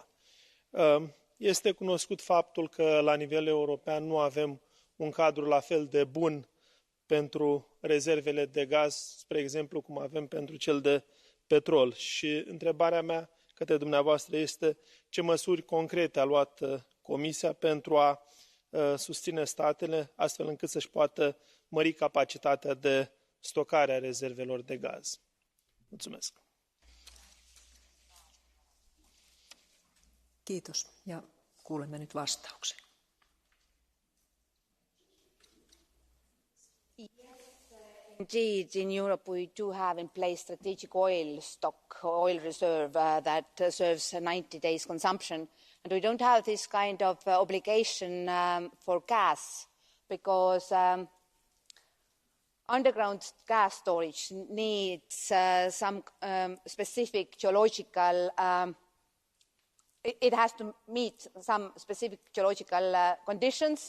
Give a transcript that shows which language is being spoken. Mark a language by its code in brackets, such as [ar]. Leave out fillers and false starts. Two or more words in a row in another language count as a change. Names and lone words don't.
[ro] Este cunoscut faptul că la nivel european nu avem un cadru la fel de bun pentru rezervele de gaz, spre exemplu, cum avem pentru cel de petrol. Și întrebarea mea către dumneavoastră este ce măsuri concrete a luat Comisia pentru a susține statele astfel încât să-și poată mări capacitatea de stocare a rezervelor de gaz. Mulțumesc. [fi] Kiitos. Ja kuulemme nyt vastauksen. [en] Indeed, in Europe we do have in place strategic oil stock, oil reserve that serves 90 days consumption. And we don't have this kind of obligation for gas because underground gas storage needs some specific geological, it has to meet some specific geological conditions.